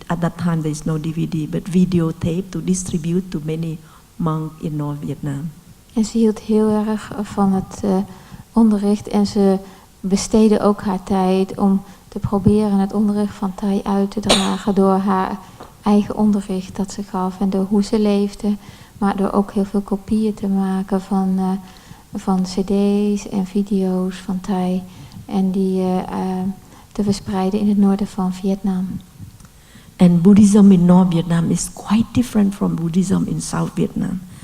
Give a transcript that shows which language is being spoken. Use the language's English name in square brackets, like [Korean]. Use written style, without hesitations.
[English] At that time there is no DVD, but videotape to distribute to many monks in North Vietnam. [Dutch] En ze hield heel erg van het onderricht en ze besteedde ook haar tijd om te proberen het onderricht van Thai uit te dragen door haar eigen onderricht dat ze gaf en door hoe ze leefde, maar door ook heel veel kopieën te maken van cd's en video's van Thai en die te verspreiden in het noorden van Vietnam. [English] And Buddhism in North Vietnam is quite different from Buddhism in South Vietnam.